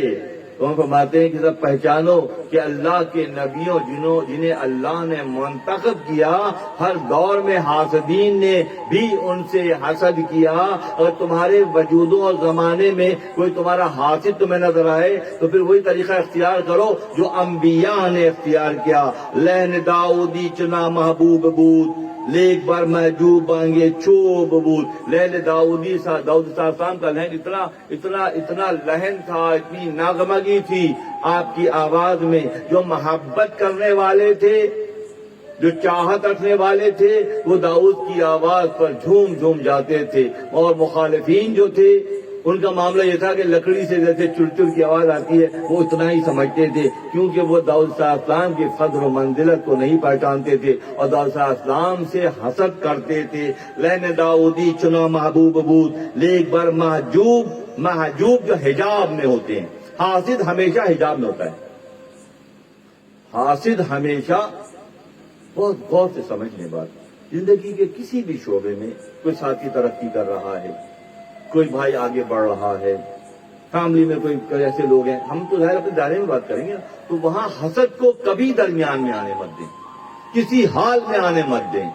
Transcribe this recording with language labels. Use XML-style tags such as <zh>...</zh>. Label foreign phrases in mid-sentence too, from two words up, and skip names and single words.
<ur>تو ہم فرماتے ہیں کہ سب پہچانو کہ اللہ کے نبیوں جنہیں اللہ نے منتخب کیا، ہر دور میں حاسدین نے بھی ان سے حسد کیا۔ اور تمہارے وجودوں اور زمانے میں کوئی تمہارا حاسد تمہیں نظر آئے تو پھر وہی طریقہ اختیار کرو جو انبیاء نے اختیار کیا۔</ur> <fa>لہن داؤدی چنا محبوب بود، لیک بار محجوب بانگے چوب بود۔</fa> <ur>لہن داؤد صاحب کا لہن اتنا لہن تھا، اتنی نغمگی تھی آپ کی آواز میں۔ جو محبت کرنے والے تھے، جو چاہت رکھنے والے تھے، وہ داؤد کی آواز پر جھوم جھوم جاتے تھے، اور مخالفین جو تھے ان کا معاملہ یہ تھا کہ لکڑی سے جیسے چڑچڑ کی آواز آتی ہے وہ اتنا ہی سمجھتے تھے، کیونکہ وہ داؤد</ur> <ar>صلی اللہ علیہ وسلم</ar> <ur>کی قدر و منزلت کو نہیں پہچانتے تھے اور داؤد</ur> <ar>صلی اللہ علیہ وسلم</ar> <ur>سے حسد کرتے تھے۔</ur> <fa>لہن داؤدی چنا محبوب بود، لیک بر محجوب</fa> <ur>جو حجاب میں ہوتے ہیں۔ حاسد ہمیشہ حجاب میں ہوتا ہے، حاسد ہمیشہ بہت غور سے سمجھنے بات۔ زندگی کے کسی بھی شعبے میں کوئی ساتھی ترقی کر رہا ہے، کوئی بھائی آگے بڑھ رہا ہے، فیملی میں کوئی ایسے لوگ ہیں، ہم تو ظاہر اپنے دائرے میں بات کریں گے، تو وہاں حسد کو کبھی درمیان میں آنے مت دیں، کسی حال میں آنے مت دیں۔</ur>